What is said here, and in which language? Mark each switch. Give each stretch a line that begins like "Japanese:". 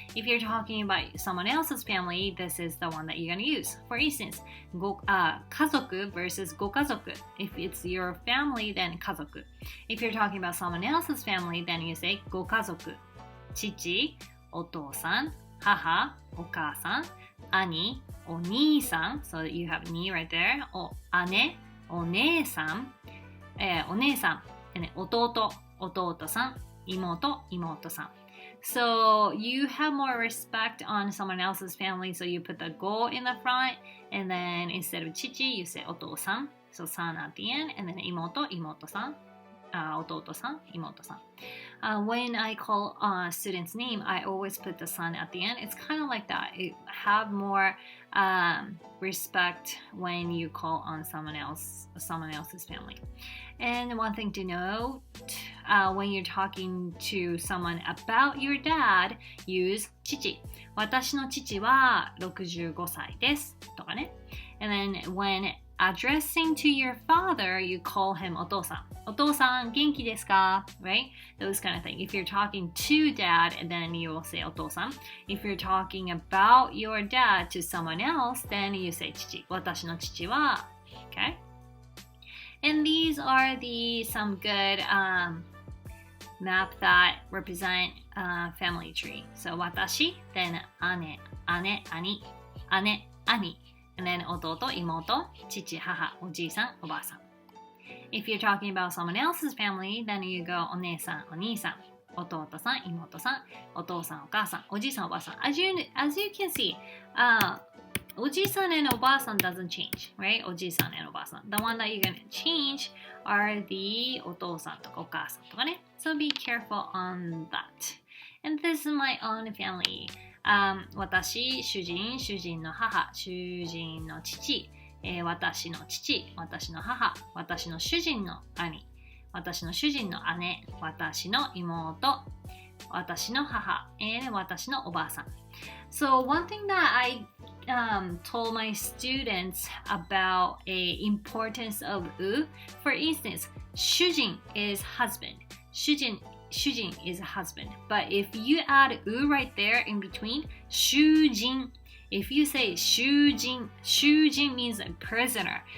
English: If you're talking about someone else's family, this is the one that you're going to use. For instance, 家族 versus ご家族. If it's your family, then 家族. If you're talking about someone else's family, then you say ご家族.
Japanese: 父、お父さん、母、お母さん、兄、お兄さん。
English: So you have に right there.
Japanese: 姉、お姉さん、お姉さん、弟、弟さん、妹、妹さん。
English: So you have more respect on someone else's family, so you put the go in the front, and then instead of 父, you say お父さん. So さん at the end, and then 妹、妹さん。
Japanese: 弟さん、妹さん。
English: When I call a student's name, I always put the son at the end. It's kind of like that. You have more respect when you call on someone else's family. And one thing to note, when you're talking to someone about your dad, use 父。
Japanese: 私の父は65歳です。とかね。
English: And then when addressing to your father, you call him お父さん。
Japanese: お父さん元気ですか
English: Right? Those kind of things. If you're talking to dad, then you will say お父さん。 If you're talking about your dad to someone else, then you say 父。
Japanese: 私の父は。
English: Okay? And these are some good map that represent family tree.
Japanese: So 私, then 姉、兄、
English: and then
Japanese: 弟、妹、父、母、おじいさん、おばあさん。
English: If you're talking about someone else's family, then you go お姉さん、お兄さん、弟さん、妹さん、お父さん、お母さん、おじいさん、おばあさん。 As you can see, おじいさん and おばあさん doesn't change, right? おじいさん and おばあさん。 The one that you're going to change are the
Japanese: お父さんとかお母さんとかね。
English: So be careful on that. And this is my own family.
Japanese: 私、主人、主人の母、主人の父、私の父、私の母、私の主人の兄、私の主人の姉、私の妹、私の母、私のおばあさん。
English: So one thing that I told my students about a importance of for instance, 主人 is husband. 主人 is a husband. But if you add right there in between, 主人 if you say 主人 means a prisoner.